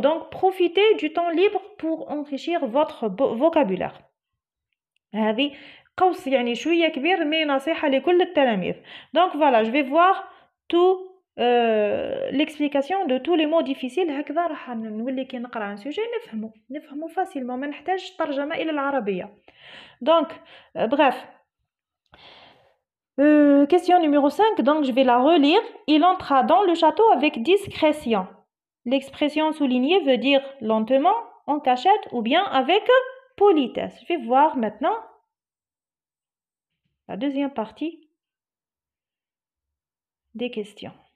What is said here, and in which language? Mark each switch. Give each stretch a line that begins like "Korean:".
French: Donc profitez du temps libre pour enrichir votre vocabulaire.
Arabic: هذه قوس يعني شوية كبير مي نصيحة لكل التلاميذ.
French: Donc voilà, je vais voir tout l'explication de tous les mots difficiles.
Arabic: هكذا راح نولي كي نقرا عن سوجي نفهمه فاسيلمون، ما نحتاج ترجمة إلى العربية.
French: Donc bref, question numéro 5, donc je vais la relire. Il entra dans le château avec discrétion. L'expression soulignée veut dire lentement, en cachette ou bien avec politesse. Je vais voir maintenant la deuxième partie des questions.